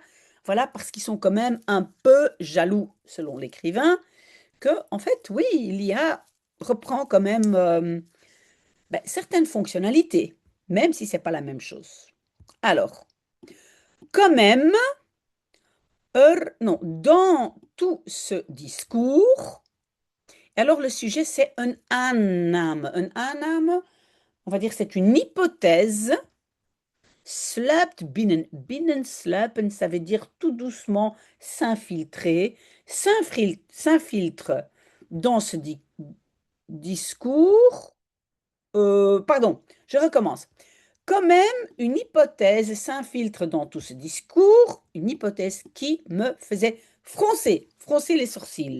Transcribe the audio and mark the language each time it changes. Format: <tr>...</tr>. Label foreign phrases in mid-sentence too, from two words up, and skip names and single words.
<fr>Voilà, parce qu'ils sont quand même un peu jaloux, selon l'écrivain, que, en fait, oui, l'IA reprend quand même ben, certaines fonctionnalités, même si c'est pas la même chose. Alors, quand même, non, dans tout ce discours, alors le sujet, c'est un anname. Un anname, on va dire, c'est une hypothèse.</fr> <nl>Sluipt binnen. Binnensluipen,</nl> <fr>ça veut dire tout doucement s'infiltrer. S'infiltre dans ce discours. Pardon, je recommence. Quand même, une hypothèse s'infiltre dans tout ce discours, une hypothèse qui me faisait froncer les sourcils.</fr>